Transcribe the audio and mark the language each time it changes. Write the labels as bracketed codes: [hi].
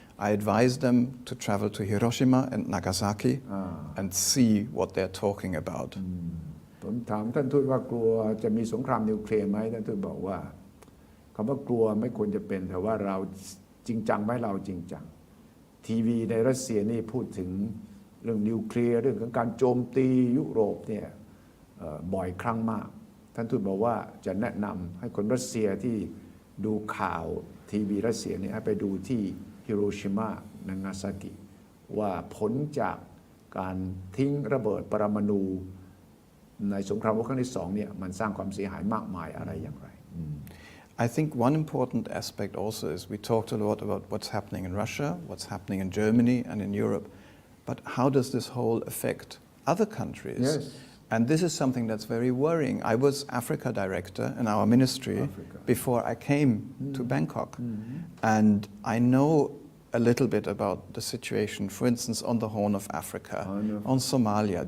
[en] I advise them to travel to Hiroshima and Nagasaki and see what they're talking about. [th] ผมถามท่านทูตว่ากลัวจะมีสงครามนิวเคลียร์ไหมท่านทูตบอกว่าคำว่ากลัวไม่ควรจะเป็นแต่ว่าเราจริงจังไหมเราจริงจังทีวีในรัสเซียนี่พูดถึงเรื่องนิวเคลียร์เรื่องของการโจมตียุโรปเนี่ย บ่อยครั้งมากท่านทูตบอกว่าจะแนะนำให้คนรัสเซียที่ดูข่าวทีวีรัสเซียเนี่ยให้ไปดูที่ฮิโรชิมานางาซากิว่าผลจากการทิ้งระเบิดปรมาณูในสงครามโลกครั้งที่2เนี่ยมันสร้างความเสียหายมากมายอะไรอย่างไร [en] I think one important aspect also is we talked a lot about what's happening in Russia, what's happening in Germany and in Europe, but how does this whole affect other countries? Yes. And this is something that's very worrying. I was Africa director in our ministry before I came to Bangkok, and I know a little bit about the situation, for instance, on the Horn of Africa, on Somalia.